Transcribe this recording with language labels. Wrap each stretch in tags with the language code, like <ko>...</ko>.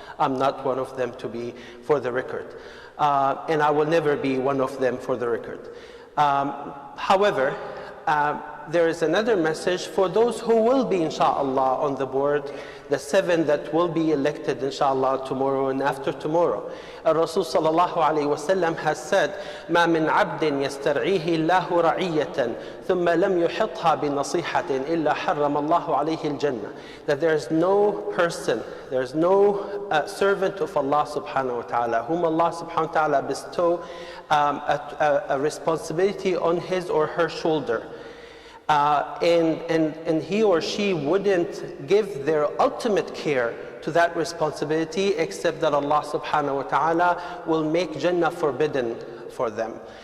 <en>I'm not one of them, to be for the record. And I will never be one of them, for the record. However, there is another message for those who will be, inshallah, on the board, the 7 that will be elected, inshallah, tomorrow and after tomorrow. Rasul sallallahu alayhi wa sallam has said,</en> <ar>مَا مِنْ عَبْدٍ يَسْتَرْعِيهِ اللَّهُ رَعِيَّةً ثُمَّ لَمْ يُحِطْهَا بِنَصِيحَةٍ إِلَّا حَرَّمَ اللَّهُ عَلَيْهِ الْجَنَّةِ.</ar> <en>That there is no person, there is no servant of Allah subhanahu wa ta'ala whom Allah subhanahu wa ta'ala bestow a responsibility on his or her shoulder. And he or she wouldn't give their ultimate care to that responsibility except that Allah subhanahu wa ta'ala will make Jannah forbidden for them.</en>